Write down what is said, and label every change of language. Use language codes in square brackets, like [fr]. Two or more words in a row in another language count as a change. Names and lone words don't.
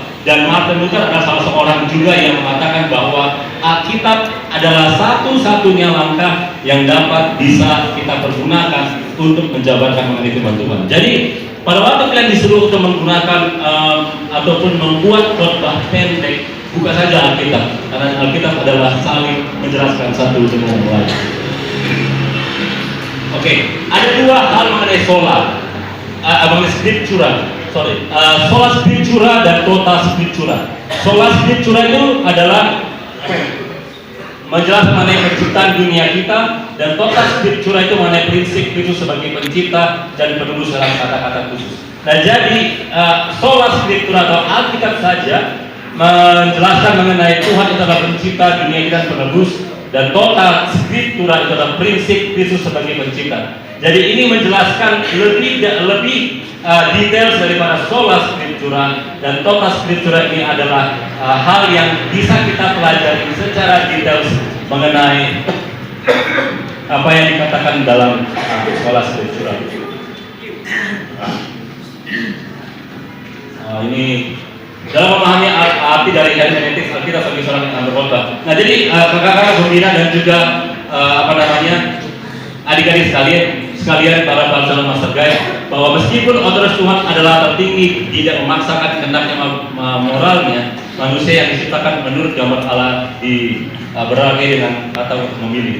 [id] Dan Martin Luther adalah salah seorang juga yang mengatakan bahwa Alkitab adalah satu-satunya langkah yang dapat bisa kita pergunakan untuk menjabarkan mengenai firman Tuhan. Jadi pada waktu kalian disuruh untuk menggunakan ataupun membuat khotbah pendek, buka saja Alkitab, karena Alkitab adalah saling menjelaskan satu dengan yang lain. Oke, ada 2 hal mengenai sola, mengenai scriptura, [la] sola scriptura [id] dan [la] tota scriptura. Sola scriptura [id] itu adalah menjelaskan mengenai penciptaan dunia kita, dan [la] tota scriptura [id] itu mengenai prinsip Kristus sebagai pencipta dan penebus dalam kata-kata khusus. Nah, jadi [la] sola scriptura [id] atau Alkitab saja menjelaskan mengenai Tuhan itu adalah pencipta dunia kita dan penebus, dan [la] tota scriptura [id] itu adalah prinsip Kristus sebagai pencipta. Jadi ini menjelaskan lebih detail daripada [la] sola scriptura, [id] dan [la] tota scriptura [id] ini adalah hal yang bisa kita pelajari secara detail mengenai apa yang dikatakan dalam [la] sola scriptura. [id] Ini dalam memahami arti dari hermeneutics Alkitab sebagai seorang yang berkhotbah. Nah, jadi kakak-kakak pembina dan juga adik-adik sekalian para calon [en] master guide, [id] bahwa meskipun otoritas Tuhan adalah tertinggi, tidak memaksakan kehendaknya moralnya, manusia yang diciptakan menurut gambar Allah berarti dengan kata untuk memilih.